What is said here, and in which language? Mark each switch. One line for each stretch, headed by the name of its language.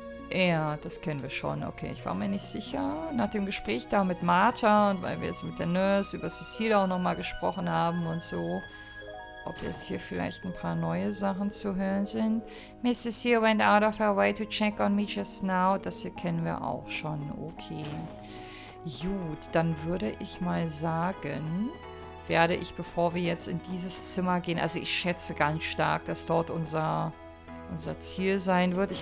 German: Ja, das kennen wir schon. Okay, ich war mir nicht sicher. Nach dem Gespräch da mit Martha und weil wir jetzt mit der Nurse über Cecile auch nochmal gesprochen haben und so, ob jetzt hier vielleicht ein paar neue Sachen zu hören sind.
English: Miss Cecile went out of her way to check on me just now.
German: Das hier kennen wir auch schon. Okay. Gut, dann würde ich mal sagen, werde ich, bevor wir jetzt in dieses Zimmer gehen, also ich schätze ganz stark, dass dort unser Ziel sein wird.